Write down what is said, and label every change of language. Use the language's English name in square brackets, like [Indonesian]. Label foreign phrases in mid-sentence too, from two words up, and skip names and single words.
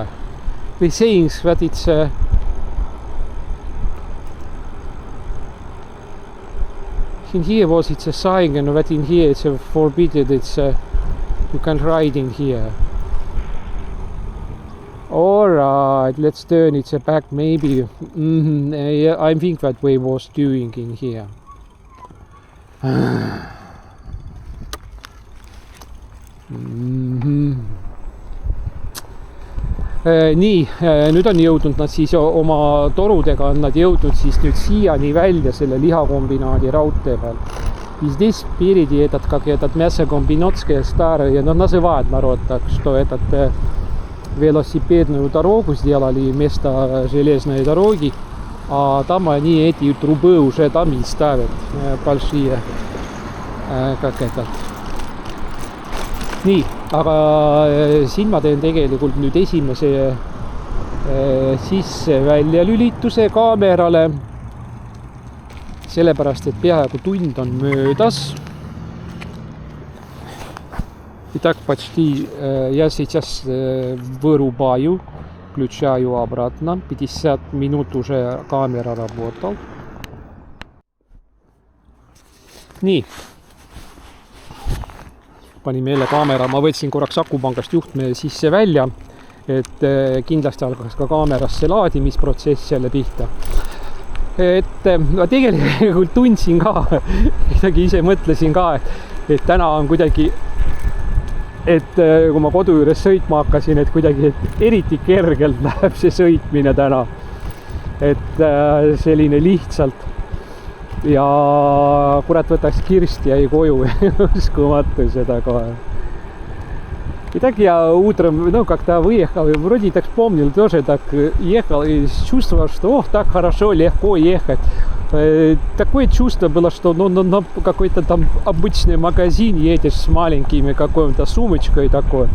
[English] We're saying that it's in here it's a sign, and that in here it's forbidden. It's you can ride in here. Alright, let's turn it back maybe. Yeah, I think that we was doing in here. [Estonian] Nii, nüüd on jõudnud nad siis oma torudega on nad jõudnud siis nüüd siiani välja selle lihakombinaadi raudtee peal. [Russian] И здесь впереди этот, как этот мясокомбинатская старая, но называют народ так, что этот велосипедную дорогу сделали вместо железной дороги, а там они эти трубы уже там и ставят большие, как этот. [Estonian] Nii, aga siin ma teen tegelikult nüüd esimese sisse välja lülituse kaamerale, sellepärast, et peaaegu tund on möödas. [Russian] Итак, почти я сейчас вырубаю, включаю обратно. 50 минут уже камера работала. Nii. [Estonian] Panime jälle kaamera, ma võtsin korraks akupangast juhtme sisse välja, et kindlasti algas ka kaamerasse laadimisprotsess jälle pihta. Et ma tegelikult tundsin ka, midagi ise mõtlesin ka, et täna on kuidagi, et kui ma kodu juures sõitma hakkasin, et kuidagi eriti kergelt läheb see sõitmine täna. Et selline lihtsalt. Ja kurat võtaks Kirsti jäi koju, uskumatu seda kohe. [Russian] Итак, я утром, как-то выехал, и вроде так вспомнил, тоже так ехал и чувствовал, что так хорошо, легко ехать. Такое чувство было, что на какой-то там обычный магазин едешь с маленькими какой-то сумочкой такой.